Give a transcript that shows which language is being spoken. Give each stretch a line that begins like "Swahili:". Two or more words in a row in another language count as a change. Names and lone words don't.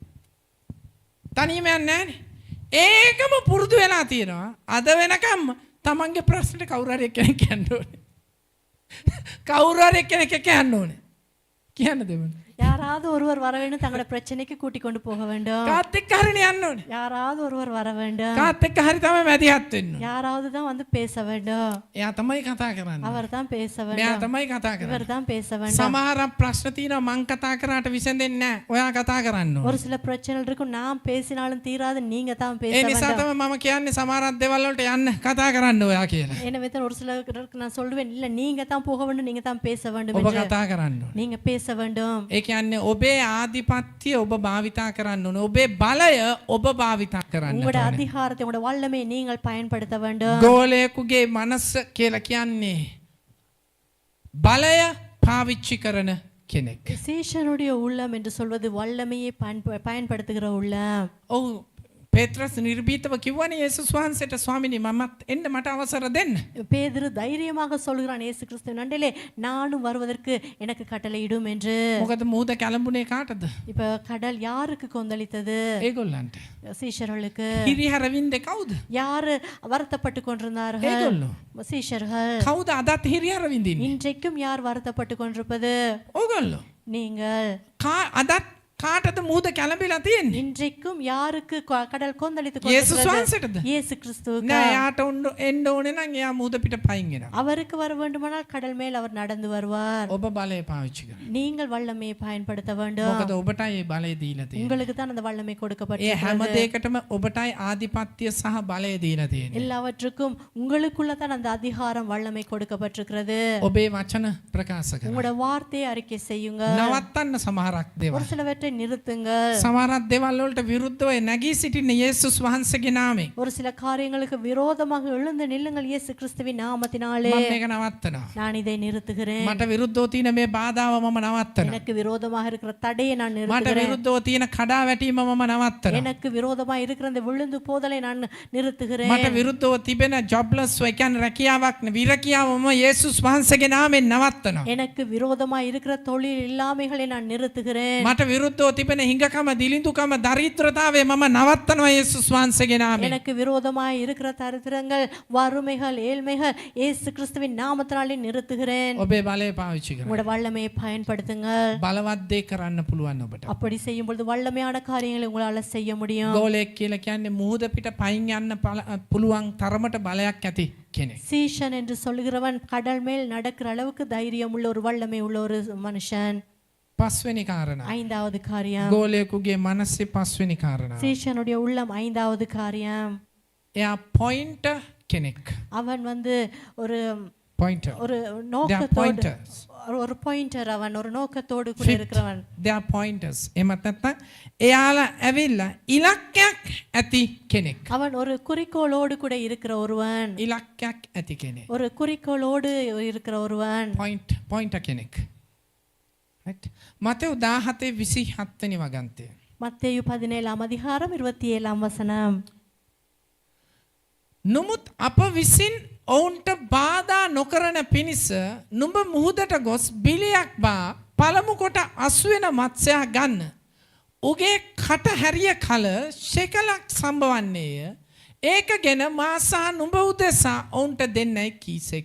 Sinhala: තනියම යන්නේ නැහනේ. ඒකම පුරුදු වෙලා තියෙනවා. අද වෙනකම් තමන්ගේ ප්‍රශ්නෙට කවුරු හරි එක්කෙනෙක් යන්න ඕනේ. කවුරු හරි එක්කෙනෙක් එක්ක යන්න ඕනේ. කියන්න දෙමු.
Tamil: யாராவது ஒருவர் வர வேண்டும் தங்களோட பிரச்சனைக்கு கூட்டி கொண்டு போக வேண்டும்
Sinhala: කාත් එක්ක හරිනේ යන්න ඕනේ.
Tamil: யாராவது ஒருவர் வர வேண்டும்
Sinhala: කාත් එක්ක හරි තමයි මැදිහත් වෙන්න ඕනේ.
Tamil: யாராவது தான் வந்து பேச வேண்டும்
Sinhala: එයා තමයි කතා කරන්නේ.
Tamil: அவர் தான் பேச
Sinhala: මෙයා
Tamil: வேண்டும்
Sinhala: තමයි කතා කරන්නේ.
Tamil: இவர் தான் பேச வேண்டும்
Sinhala: සමහර ප්‍රශ්න තියෙනවා මං කතා කරාට විසඳෙන්නේ නැහැ. ඔයා කතා කරන්න ඕනේ.
Tamil: ஒரு சில பிரச்சனைகள் இருக்கும் நாம் பேசினாலும் தீராது நீங்க தான் பேச
Sinhala: ඒ නිසා
Tamil: வேண்டும்
Sinhala: තමයි මම කියන්නේ සමහරක් දේවල් වලට යන්න කතා කරන්න ඔයා කියලා.
Tamil: எனவே தான் ஒரு சிலருக்கு நான் சொல்லுவேன் இல்ல நீங்க தான் போக வேண்டும் நீங்க தான் பேச வேண்டும்
Sinhala: ඔබ
Tamil: என்று
Sinhala: කතා කරන්න ඕනේ.
Tamil: நீங்க பேச வேண்டும்
Sinhala: ඒ කියන්නේ ඔබේ ආධිපත්‍ය ඔබ භාවිතා කරන්න ඕනේ. ඔබේ බලය ඔබ භාවිතා කරන්න
Tamil: உங்களோட
Sinhala: ඕනේ.
Tamil: அதிகாரத்தை உங்களோட வல்லமையை நீங்கள் பயன்படுத்த வேண்டும்
Sinhala: ගෝලයෙකුගේ මනස කියලා කියන්නේ බලය පාවිච්චි කරන කෙනෙක්.
Tamil: சீஷனுடைய உள்ளம் என்று சொல்வது வல்லமையை பயன்படுத்துகிற உள்ளம்
Sinhala: ඔව් පේත්‍රස් නිර්භීතව කිව්වනේ යේසුස් වහන්සේට ස්වාමිනී මමත් එන්න මට අවසර දෙන්න.
Tamil: பேதுரு தைரியமாக சொல்கிறான் இயேசு கிறிஸ்து நண்டிலே நானும் வருவதற்கு எனக்கு கட்டளையிடும் என்று
Sinhala: මොකද මුහුද කැළඹුණේ කාටද?
Tamil: இப்ப கடல் யாருக்கு கொந்தளித்தது
Sinhala: ඒගොල්ලන්ට.
Tamil: சீஷர்களுக்கு
Sinhala: හිරිහැර වින්දේ කවුද?
Tamil: யாரு வருத்தப்பட்டு கொண்டிருந்தார்கள்
Sinhala: ඒගොල්ලෝ.
Tamil: சீஷர்கள்
Sinhala: කවුද අදත් හිරිහැර විඳින්නේ?
Tamil: இன்றைக்கும் யார் வருத்தப்பட்டு கொண்டிருப்பது
Sinhala: ඕගොල්ලෝ.
Tamil: நீங்கள்
Sinhala: අදත් කාටද මුහුද කැළඹිලා තියෙන්නේ?
Tamil: இன்றைக்கும் யாருக்கு கடல் கொந்தளித்து
Sinhala: යේසුස්
Tamil: கொண்டிருக்கிறது
Sinhala: වහන්සේටද?
Tamil: இயேசு கிறிஸ்துவுக்கு
Sinhala: නෑ යාට එන්න ඕනේ නම් එයා මුහුද පිට පයින් එනවා.
Tamil: அவருக்கு வர வேண்டுமானால் கடல் மேல் அவர் நடந்து வருவார்
Sinhala: ඔබ බලය පාවිච්චි කරන්න.
Tamil: நீங்கள் வல்லமையை பயன்படுத்த வேண்டும்
Sinhala: මොකද ඔබටයි ඒ බලය දීලා තියෙන්නේ.
Tamil: உங்களுக்கு தான் அந்த வல்லமை
Sinhala: ඒ
Tamil: கொடுக்கப்பட்டிருக்கிறது
Sinhala: හැම දෙයකටම ඔබටයි ආධිපත්‍ය සහ බලය දීලා තියෙන්නේ.
Tamil: எல்லாவற்றுக்கும் உங்களுக்குள்ள தான் அந்த அதிகாரம் வல்லமை கொடுக்கப்பட்டிருக்கிறது
Sinhala: ඔබේ වචන ප්‍රකාශ කරන්න.
Tamil: உங்களோட வார்த்தையை அறிக்கை செய்யுங்க
Sinhala: නවත්තන්න සමහරක් දේවල්.
Tamil: ஒரு சிலவற்றை நிறுத்துங்கள்
Sinhala: සමහරක් දේවල් වලට විරුද්ධව නැගී සිටින යේසුස් වහන්සේගේ නාමයෙන්
Tamil: ஒரு சில காரியங்களுக்கு விரோதமாக எழுந்து நில்லுங்கள் இயேசு கிறிஸ்துவின் நாமத்தினாலே
Sinhala: මම මේක නවත්තනවා.
Tamil: நான் இதை நிறுத்துகிறேன்
Sinhala: මට විරුද්ධව තියෙන මේ බාධාව මම නවත්තනවා.
Tamil: எனக்கு விரோதமாக இருக்கிற தடையை நான்
Sinhala: මට
Tamil: நிறுத்துகிறேன்
Sinhala: විරුද්ධව තියෙන කඩා වැටීම මම නවත්තනවා.
Tamil: எனக்கு விரோதமாக இருக்கிற இந்த விழுந்து போதலை நான் நிறுத்துகிறேன்
Sinhala: මට විරුද්ධව තිබෙන ජොබ්ලස් ඒ කියන්නේ රැකියාවක් විරකියාව මම යේසුස් වහන්සේගේ නාමයෙන් නවත්තනවා.
Tamil: எனக்கு விரோதமாக இருக்கிற தொழில் இல்லாமைகளை நான் நிறுத்துகிறேன்
Sinhala: මට විරුද්ධව තිබෙන හිඟකම දිලිඳුකම දරිද්‍රතාවය මම නවත්තනවා යේසුස් වහන්සේගේ නාමයෙන්.
Tamil: எனக்கு விரோதமாக இருக்கிற தரித்திரங்கள் வறுமைகள் ஏழ்மைகள் இயேசு கிறிஸ்துவின் நாமத்தினாலே நிறுத்துகிறேன்
Sinhala: ඔබේ බලය පාවිච්චි කරන්න.
Tamil: உங்களோட வல்லமையை பயன்படுத்துங்கள்
Sinhala: බලවත් දේ කරන්න පුළුවන් ඔබට.
Tamil: அப்படி செய்யும் பொழுது வல்லமையான காரியங்களை உங்களால செய்ய முடியும்
Sinhala: ගෝලයෙක් කියලා කියන්නේ මුහුද පිට පයින් යන්න පුළුවන් තරමට බලයක් ඇති කෙනෙක්.
Tamil: சீஷன் என்று சொல்கிறவன் கடல் மேல் நடக்கிற அளவுக்கு தைரியம் உள்ள ஒரு வல்லமை உள்ள ஒரு மனுஷன்
Sinhala: පස්වෙනි කාරණා.
Tamil: ஐந்தாவது காரியம்
Sinhala: ගෝලයෙකුගේ මනසේ පස්වෙනි කාරණා.
Tamil: சீஷனுடைய உள்ளம் ஐந்தாவது காரியம்
Sinhala: එයා පොයින්ටර් කෙනෙක්.
Tamil: அவன் வந்து ஒரு
Sinhala: පොයින්ටර්.
Tamil: ஒரு
English: They are
Tamil: நோக்கத்தோடு
English: pointers.
Tamil: ஒரு பாயிண்டர் அவன் ஒரு நோக்கத்தோடு கூட இருக்கிறவன்
English: They are pointers.
Sinhala: එමත් නැත්නම් එයාලා ඇවිල්ලා ඉලක්කයක් ඇති කෙනෙක්.
Tamil: அவன் ஒரு குறிக்கோளோடு கூட இருக்கிற ஒருவன்
Sinhala: ඉලක්කයක් ඇති කෙනෙක්.
Tamil: ஒரு குறிக்கோளோடு இருக்கிற ஒருவன்
Sinhala: පොයින්ටර් කෙනෙක්. right? මතෙව් 17:27 වෙනි වගන්තය.
Tamil: மத்தேயு 17 அதிகாரம் 27 வசனம்.
Sinhala: නමුත් අප විසින් ඔවුන්ට බාධා නොකරන පිණිස නුඹ මුහුදට ගොස් බිලියක් බා පළමු කොට අස්වෙන මත්ස්‍යයා ගන්න. උගේ කට හැරිය කල ශෙකලක් සම්බවන්නේය. ඒක ගෙන මා සහ නුඹ උදෙසා ඔවුන්ට දෙන්නයි කීසේක.